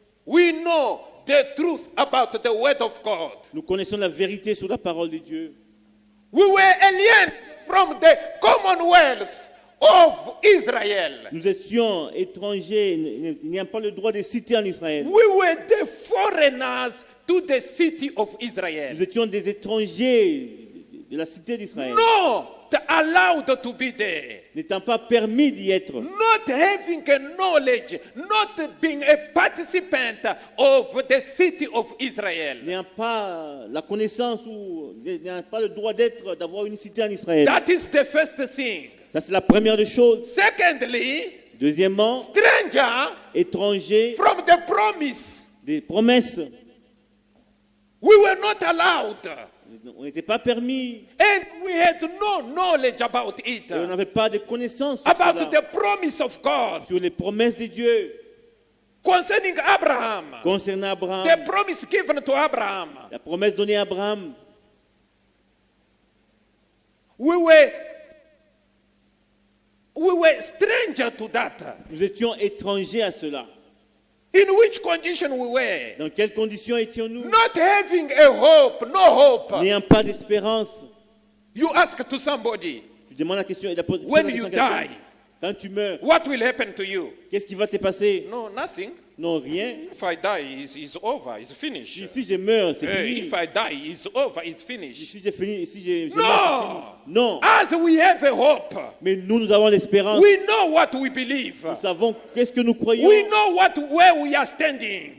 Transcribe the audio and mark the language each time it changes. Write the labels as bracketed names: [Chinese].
[English] We know the truth about the word of God. [French] Nous connaissons la vérité sur la parole de Dieu. [English] We were aliens from the commonwealth of Israel. [French] Nous étions étrangers, il n'y a pas le droit de citer en Israël. [English] We were the foreigners to the city of Israel. [French] Nous étions des étrangers de la cité d'Israël, [English] Not allowed to be there. [French] n'étant pas permis d'y être, [English] Not having a knowledge, not being a participant of the city of Israel. [French] n'ayant pas la connaissance ou n'ayant pas le droit d'être, d'avoir une cité en Israël. [English] That is the first thing. [French] Ça, c'est la première des choses. [English] Secondly, [French] Deuxièmement, [English] stranger [French] étrangers, [English] from the promise. [French] des promesses. [English] We were not allowed. [French] On n'était pas permis. [English] And we had no knowledge about it. [French] Et on n'avait pas de connaissances sur, [English] About [French] cela, [English] the promise of God. [French] sur les promesses de Dieu [English] Concerning Abraham. [French] concernant Abraham. [English] The promise given to Abraham. [French] La promesse donnée à Abraham. [English] We were stranger to that. [French] Nous étions étrangers à cela. [English] In which condition we were? [French] Dans quelles conditions étions-nous? [English] Not having a hope, no hope. [French] N'ayant pas d'espérance. [English] You ask to somebody, [French] Tu demandes la question et la poses [English] when [French] la [English] you [French] question à quelqu'un. [English] die, [French] Quand tu meurs, [English] what will happen to you? [French] qu'est-ce qui va te passer? [English] No, nothing. [French] Non, rien. [English] If I die, it's over, it's finished. [French] Si je meurs, c'est fini. [English] If I die, it's over, it's finished. [French] Si j'ai fini, si je [English] No! [French] meurs, c'est fini. Non. [English] As we have a hope, [French] Mais nous avons l'espérance. [English] we know what we believe. [French] Nous savons qu'est-ce que nous croyons. [English] We know where we are standing.